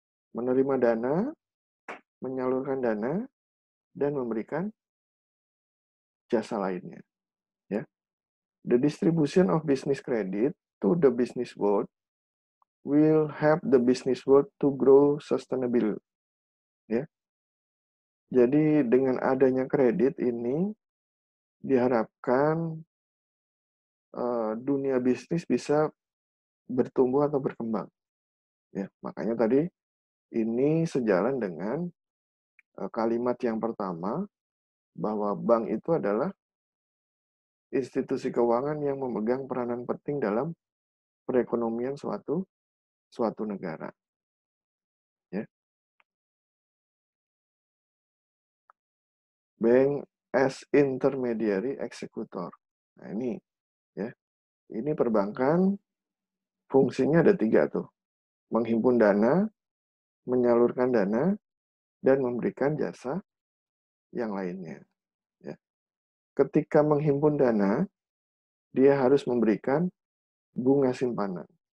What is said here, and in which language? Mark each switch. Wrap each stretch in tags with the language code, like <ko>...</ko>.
<id>Menerima dana, menyalurkan dana, dan memberikan jasa lainnya. Ya.</id> <en>The distribution of business credit to the business world will help the business world to grow sustainable.</en> <id>Ya. Jadi dengan adanya kredit ini diharapkan dunia bisnis bisa bertumbuh atau berkembang. Ya, makanya tadi ini sejalan dengan kalimat yang pertama bahwa bank itu adalah institusi keuangan yang memegang peranan penting dalam perekonomian suatu negara. Ya.</id> <en>Bank as intermediary executor.</en> <id>Nah ini, ya, ini perbankan fungsinya ada 3 tuh, menghimpun dana, menyalurkan dana, dan memberikan jasa yang lainnya. Ya. Ketika menghimpun dana, dia harus memberikan bunga simpanan.</id>